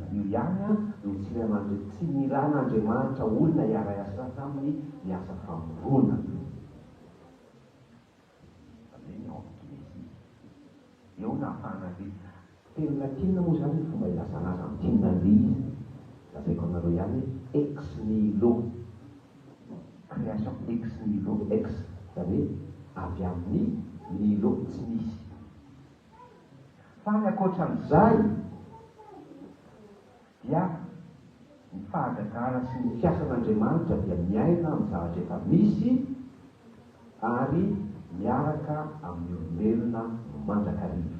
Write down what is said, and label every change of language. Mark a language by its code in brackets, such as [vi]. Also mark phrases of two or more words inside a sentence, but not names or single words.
[mg] Io ihany no tsy niran'Andriamanitra olona hiara-iasa taminy miasa famoronana. Ameny ao amin'Eklezia. Eo na ahafahana hoe teny latina moa izany ny fomba ilazana azy amin'ny teny anglizy. Lazaiko anareo ihany [la] ex nihilo, [mg] création [la] ex nihilo, [mg] ex izany hoe avy amin'ny nihilo tsy misy. Fa ny ankoatran'izay dia ny fahagagana sy ny fiasan'Andriamanitra dia miaina amin'ny zavatra efa misy ary miaraka amin'ny olombelona mandrakariva.